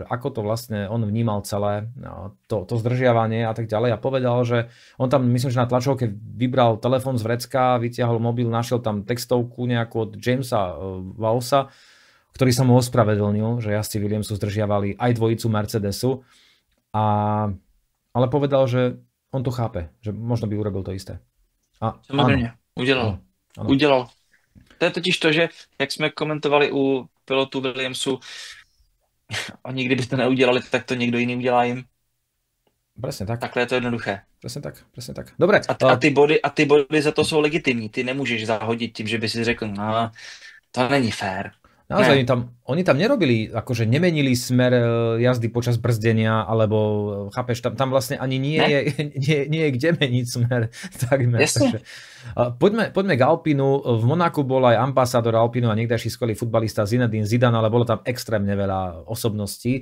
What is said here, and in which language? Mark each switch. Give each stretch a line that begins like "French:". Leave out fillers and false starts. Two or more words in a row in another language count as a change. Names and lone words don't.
Slovak: ako to vlastne on vnímal celé to zdržiavanie a tak ďalej a povedal, že on tam, myslím, že na tlačovke vybral telefón z vrecka, vytiahol mobil, našiel tam textovku nejakú od Jamesa Vowsa, ktorý sa mu ospravedlnil, že jazdci Williamsu zdržiavali aj dvojicu Mercedesu, ale povedal, že on to chápe, že možno by urobil to isté.
Czech: Samozřejmě, udělal. Ano. Udělal. To je totiž to, že jak jsme komentovali u pilotů Williamsu, oni kdyby to neudělali, tak to někdo jiný udělá jim.
Slovak: Presne tak.
Czech: Takhle je to jednoduché.
Slovak: Presne tak. Dobre.
Czech: A ty body za to jsou legitimní. Ty nemůžeš zahodit tím, že by si řekl, no, to není fér.
Slovak: Naozaj, oni tam nerobili, akože nemenili smer jazdy počas brzdenia, alebo chápeš, tam vlastne ani nie je kde meniť smer. Takže, poďme k Alpinu. V Monaku bol aj ambasádor Alpinu a niekdajší skvelý futbalista Zinedine Zidane, ale bolo tam extrémne veľa osobností.